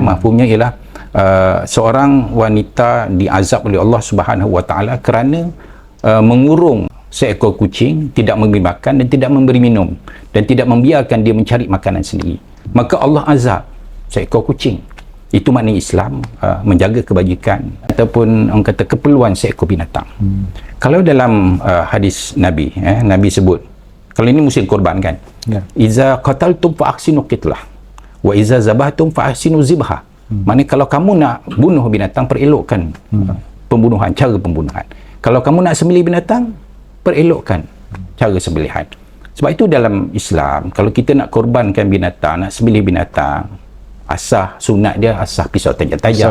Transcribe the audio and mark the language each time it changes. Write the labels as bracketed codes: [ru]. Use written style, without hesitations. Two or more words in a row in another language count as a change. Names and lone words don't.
[ms] Mafhumnya ialah seorang wanita diazab oleh Allah [ar] سبحانه وتعالى [ms] kerana mengurung seekor kucing, tidak memberi makan dan tidak memberi minum, dan tidak membiarkan dia mencari makanan sendiri. Maka Allah azab seekor kucing. Itu maknanya Islam menjaga kebajikan ataupun orang kata keperluan seekor binatang. Kalau dalam hadis Nabi, Nabi sebut, kalau ini musim korban kan, [ar] إذا قتلتم فأحسنوا القتلة وإذا ذبحتم فأحسنوا الذبحة. [ms] Maknanya kalau kamu nak bunuh binatang, perelokkan pembunuhan, cara pembunuhan. Kalau kamu nak sembelih binatang, perelokkan cara sembelihan. Sebab itu dalam Islam, kalau kita nak korbankan binatang, nak sembelih binatang, asah sunat dia asah pisau tajam-tajam.